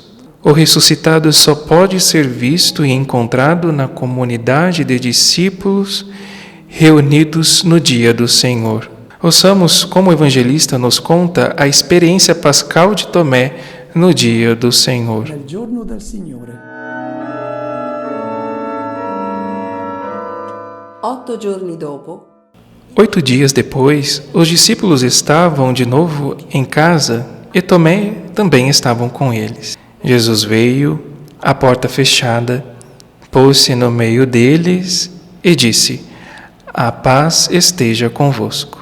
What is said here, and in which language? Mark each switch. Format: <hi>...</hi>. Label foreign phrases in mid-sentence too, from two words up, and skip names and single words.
<pt>O ressuscitado só pode ser visto e encontrado na comunidade de discípulos reunidos no dia do Senhor. Ouçamos como o evangelista nos conta a experiência pascal de Tomé no dia do Senhor.</pt> <it>Nel giorno del Signore. 8 giorni dopo,</it> <pt>8 dias depois, os discípulos estavam de novo em casa e Tomé também estavam com eles. Jesus veio, a porta fechada, pôs-se no meio deles e disse: a paz esteja convosco.</pt>